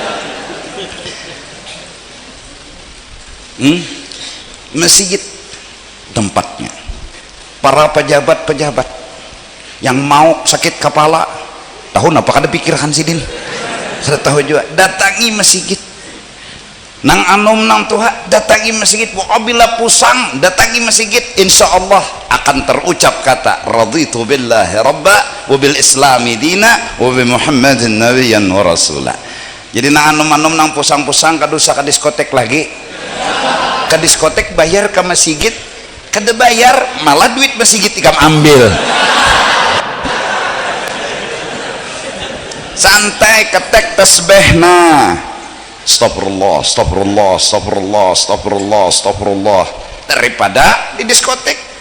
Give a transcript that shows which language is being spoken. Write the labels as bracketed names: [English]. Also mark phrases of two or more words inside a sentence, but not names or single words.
[Banjar] Masjid tempatnya, para pejabat-pejabat yang mau sakit kepala, tahun apa kada pikirkan sidin, kada tahu juga, datangi masjid, nang anom nang tuha datangi masjid, wabila pusang datangi masjid, [Arabic] إن شاء الله [Banjar] akan terucap kata [Arabic] رضيت بالله ربا وبالإسلام دينا وبمحمد نبيا ورسولا. [Banjar] Jadi nang anom-anom nang pusang-pusang kadusa ke diskotek lagi, ke diskotek bayar ke masjid, kada bayar malah duit masjid ikam ambil, santai ketek tasbihna, [Arabic] أستغفر الله أستغفر الله أستغفر الله أستغفر الله أستغفر الله [Banjar] astagfirullah, daripada di diskotek.